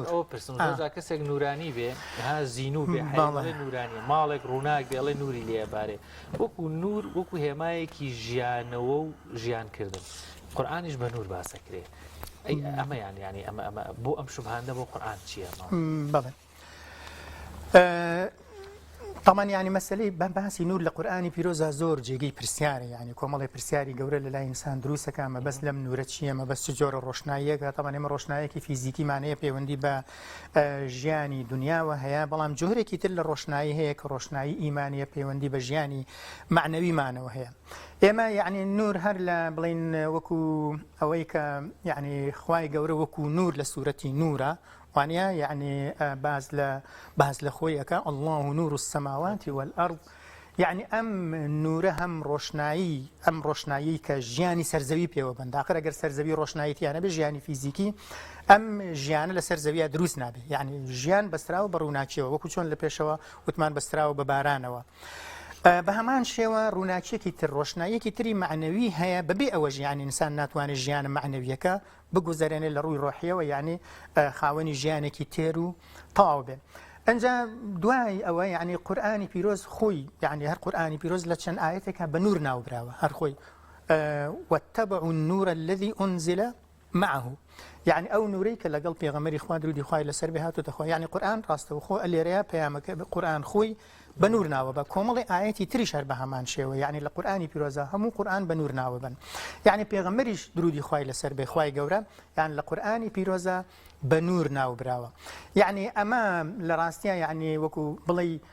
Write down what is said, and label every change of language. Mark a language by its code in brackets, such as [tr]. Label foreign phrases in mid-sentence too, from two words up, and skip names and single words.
[ckb] کەسێک نورانی بێ ها زیینوو بێ نورانی ماڵێک ڕووناک بێڵێ نوری لێبارێ وەکو نور وەکو هێمایەکی ژیانەوە و ژیانکردن قورآنیش بە نور باسەکرێ ئەمە ینی ئەمە بۆ ئەم شوبهانە بۆ قورآن چییە بەڵێ [ar] طبعا يعني مسألة [ckb] باسی نور لە قورآنی پیرۆزە زۆر جێگەی پرسیارە یعنی کۆمەڵی پرسیاری گەورە لە لای ئینسان دروستەکە مەبەست لەم نورە چییە مەبەست چ جۆرە ڕۆشناییەکە طبعا ئێمە ڕۆشنایەکی فیزیکی مانەیە پەیوەندی بە ژیانی دنیاوە هەیە بەڵام جۆرێکی تر لە ڕۆشنایی هەیە کە ڕۆشنایی ئیمانیە پەیوەندی بە ژیانی معنەویمانەوە هەیە ئێمە یعنی نور هەر لە بڵین وەکو ئەوەی کە یعنی خوای گەورە وەکو نور لە سوورەتی نورە وانيا يعني باز لخويك [ar] الله نور السماوات والأرض [ckb] يعني أم نورهم روشنایی کە ژیانی سەرزەوی پێوە بند ئاخر ئەگەر سەرزەوی ڕۆشنایەتیانە بێ ژیانی فیزیکی ئەم ژیانە لە سەرزەویە دروست نابێ یعنی ژیان بەستراوە بە ڕووناکیەوە وەکو چۆن لە پێشەوە وتمان بەستراوە بە بارانەوە بە هەمان شێوە ڕووناکیەکی تر ڕۆشنایەکی تری معنەوی هەیە بەبێ ئەوە ژیانی ئینسان ناتوانێت ژیانە معنەویەکە بگوزارێنێت لە ڕووی ڕۆحیەوە یعنی خاوەنی ژیانێکی تێر و تەواو بێ ئەنجا دوای ئەوە یعنی قورآنی پیرۆز خۆی یعنی هەر قورآنی پیرۆز لە چەند ئاەتێکە بە نور ناوبراوە هەر خۆی [ar] واتبعوا النور الذي أنزل معه [ckb] يعني ئەو نورەی کە لەگەڵ پێغەمبەری خوا درودی خوای لەسەر بێ هاتوتە خۆ یعنی قورآن ڕاستەوە خۆ ئەلێرەیە پەیامەکە قورآن خۆی بە نور ناوە بە کۆمەڵی ئاەتی تریش هەر بە هەمان شێوە یعنی لە قورآنی پیرۆزە هەموو قورآن بە نور ناوە بن یعنی پێغەمبەریش درودی خوای لەسەر بێ خوای گەورە یعنی لە قورآنی پیرۆزە بە نور ناوبراوە یعنی ئەمە لە ڕاستیە یعنی وەکو بڵێ